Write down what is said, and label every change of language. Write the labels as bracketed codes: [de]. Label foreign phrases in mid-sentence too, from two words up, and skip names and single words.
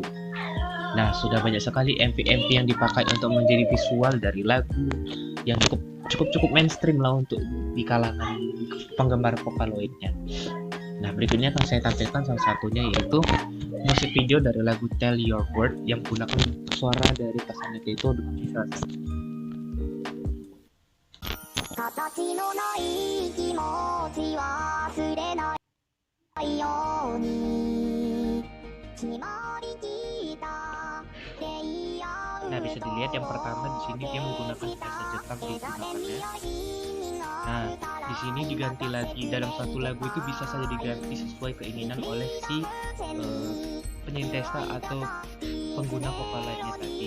[id] Nah, sudah banyak sekali MV-MV yang dipakai untuk menjadi visual dari lagu yang cukup mainstream lah untuk di kalangan penggemar Vocaloidnya. Nah, berikutnya akan saya tampilkan salah satunya yaitu musik video dari lagu Tell Your Word yang menggunakan suara dari pasangan itu dengan bisa. [ja] 形のない気持ち忘れないように決まりきったレイアウト [id] Nah, bisa dilihat yang pertama di sini dia menggunakan bahasa Jepang digunakannya. Nah, di sini diganti lagi dalam satu lagu itu bisa saja diganti sesuai keinginan oleh si penyintesa atau pengguna Vocaloidnya tadi.